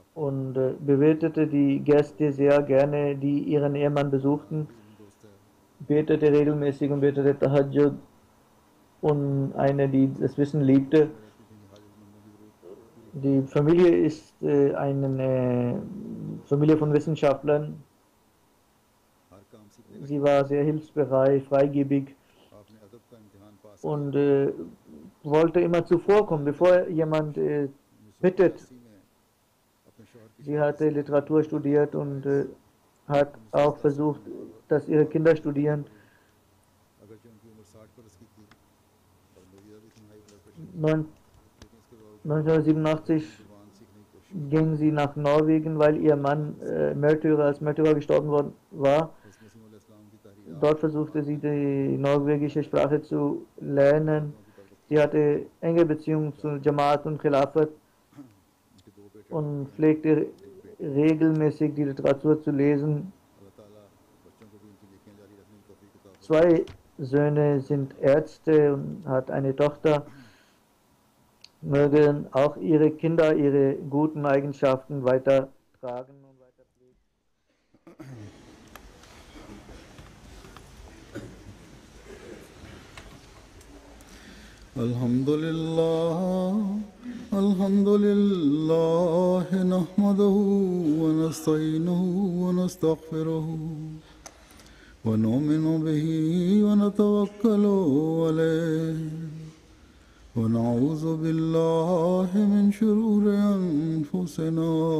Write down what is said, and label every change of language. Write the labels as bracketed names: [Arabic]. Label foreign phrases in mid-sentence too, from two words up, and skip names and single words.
[German] und bewirtete die Gäste sehr gerne, die ihren Ehemann besuchten, [Urdu] دوست ہے. [German] betete regelmäßig und betete Tahajjud und eine, die das Wissen liebte. [Urdu] رہتی تھی کہ حاجتمندوں کی ضرورت [German] Die Familie ist eine Familie von Wissenschaftlern. [Urdu] ہر کام سیکھنے [German] Sie war sehr hilfsbereit, freigebig [Urdu] آپنے ادب کا امتحان پاس [German] und wollte immer zuvorkommen, bevor jemand bittet. [Urdu] 1980 میں اپنے شوہر کی [German] Sie hatte Literatur studiert und hat auch versucht, dass ihre Kinder studieren. [Urdu] اگرچہ ان کی عمر 60 برس کی تھی اور مجیدہ بھی تھی [English] high blood pressure [German] Neun- [Urdu] لیکن اس کے باوجود 1987 زبان سیکھنے کی کوشش [German] ging sie nach Norwegen, weil ihr Mann als Märtyrer gestorben worden war. [Urdu] حضرت مسیح علیہ السلام کی تحریر [German] Dort versuchte sie die norwegische Sprache zu lernen. Sie hatte enge Beziehungen zu Jamaat und Khilafat [Urdu] ان کے دو بیٹے [German] und pflegte regelmäßig die Literatur zu lesen. [Urdu] اللہ تعالیٰ بچوں کو بھی ان کی نیکیاں جاری رکھنے کی توفیق عطا فرمائے. [German] Zwei Söhne sind Ärzte und hat eine Tochter. Mögen auch ihre Kinder ihre guten Eigenschaften weitertragen und weiter pflegen. [Arabic] الحمد لله نحمده ونستعينه ونستغفره ونؤمن به ونتوكل عليه ونعوذ بالله من شرور أنفسنا